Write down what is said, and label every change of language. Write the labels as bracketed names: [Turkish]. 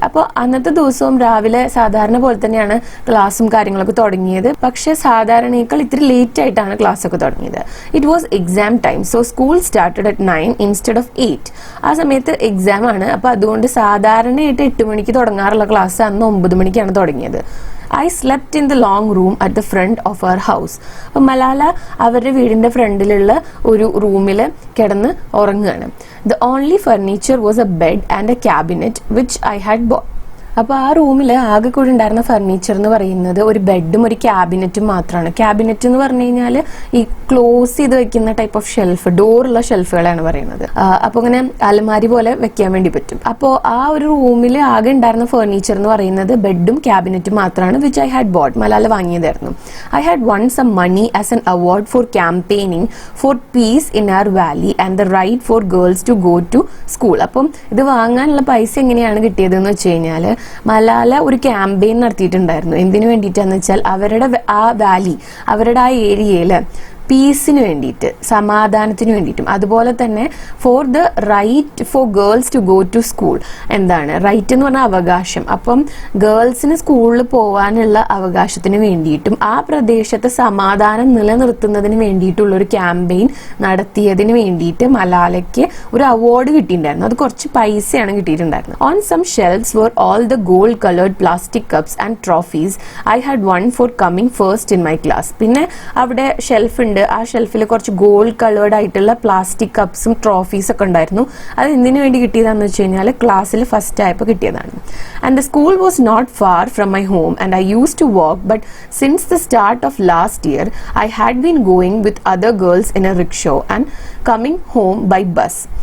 [Malayalam] അപ്പോൾ അന്നത്തെ ദിവസവും രാവിലെ സാധാരണ പോലെ തന്നെയാണ് ക്ലാസ്സും കാര്യങ്ങളൊക്കെ തുടങ്ങിയത്. പക്ഷെ സാധാരണയേക്കാൾ ഇത്തിരി ലേറ്റ് ആയിട്ടാണ് ക്ലാസ് ഒക്കെ തുടങ്ങിയത്. [English] It was exam time, so school started at 9 instead of 8. [Malayalam] ആ സമയത്ത് എക്സാം ആണ്. അപ്പോൾ അതുകൊണ്ട് സാധാരണയായിട്ട് 8 മണിക്ക് തുടങ്ങാറുള്ള ക്ലാസ് അന്ന് 9 മണിക്കാണ് തുടങ്ങിയത്. [English] I slept in the long room at the front of our house. [Malayalam] അപ്പോൾ മലാല അവരുടെ വീടിന്റെ ഫ്രണ്ടിലുള്ള ഒരു റൂമിൽ കിടന്ന് ഉറങ്ങുകയാണ്. [English] The only furniture was a bed and a cabinet which I had bought. [Malayalam] അപ്പോൾ ആ റൂമിൽ ആകെ കൂടി ഉണ്ടായിരുന്ന ഫർണിച്ചർ എന്ന് പറയുന്നത് ഒരു ബെഡും ഒരു ക്യാബിനറ്റും മാത്രമാണ്. ക്യാബിനറ്റ് എന്ന് പറഞ്ഞു കഴിഞ്ഞാൽ ഈ ക്ലോസ് ചെയ്ത് വെക്കുന്ന ടൈപ്പ് ഓഫ് ഷെൽഫ്, ഡോറുള്ള ഷെൽഫുകളാണ് പറയുന്നത്. അപ്പോൾ ഇങ്ങനെ അലമാരി പോലെ വെക്കാൻ വേണ്ടി പറ്റും. അപ്പോൾ ആ ഒരു റൂമിൽ ആകെ ഉണ്ടായിരുന്ന ഫർണിച്ചർ എന്ന് പറയുന്നത് ബെഡും ക്യാബിനറ്റും മാത്രമാണ്, [English] Which I had bought. [Malayalam] Malala വാങ്ങിയതായിരുന്നു. [English] I had won some money as an award for campaigning for peace in our valley and the right for girls to go to school. [Malayalam] അപ്പം ഇത് വാങ്ങാനുള്ള പൈസ എങ്ങനെയാണ് കിട്ടിയതെന്ന് വെച്ച് കഴിഞ്ഞാൽ മലാല ഒരു ക്യാമ്പയിൻ നടത്തിയിട്ടുണ്ടായിരുന്നു. എന്തിനു വേണ്ടിയിട്ടാന്ന് വെച്ചാൽ അവരുടെ ആ വാലി, അവരുടെ ആ ഏരിയയിൽ പീസിന് വേണ്ടിയിട്ട്, സമാധാനത്തിന് വേണ്ടിയിട്ടും, അതുപോലെ തന്നെ [English] For the right for girls to go to school. [Malayalam] എന്താണ് റൈറ്റ് എന്ന് പറഞ്ഞാൽ അവകാശം. അപ്പം ഗേൾസിന് സ്കൂളിൽ പോകാനുള്ള അവകാശത്തിന് വേണ്ടിയിട്ടും ആ പ്രദേശത്തെ സമാധാനം നിലനിർത്തുന്നതിന് വേണ്ടിയിട്ടുള്ള ഒരു ക്യാമ്പയിൻ നടത്തിയതിന് വേണ്ടിയിട്ട് മലാലയ്ക്ക് ഒരു അവാർഡ് കിട്ടിയിട്ടുണ്ടായിരുന്നു. അത് കുറച്ച് പൈസയാണ് കിട്ടിയിട്ടുണ്ടായിരുന്നത്. [English] On some shelfs were all the gold colored plastic cups and trophies I had won for coming first in my class. [Malayalam] പിന്നെ അവിടെ ഷെൽഫ് ഉണ്ട്. ആ ഷെൽഫിൽ കുറച്ച് ഗോൾഡ് കളേർഡ് ആയിട്ടുള്ള പ്ലാസ്റ്റിക് കപ്സും ട്രോഫീസ് ഒക്കെ ഉണ്ടായിരുന്നു. അത് എന്തിനു വേണ്ടി കിട്ടിയതാണെന്ന് വെച്ച് കഴിഞ്ഞാൽ ക്ലാസ്സിൽ ഫസ്റ്റ് ആയപ്പോൾ കിട്ടിയതാണ്. [English] And the school was not far from my home and I use to walk, but since the start of last year I had been going with other girls in a rickshaw and coming home by bus.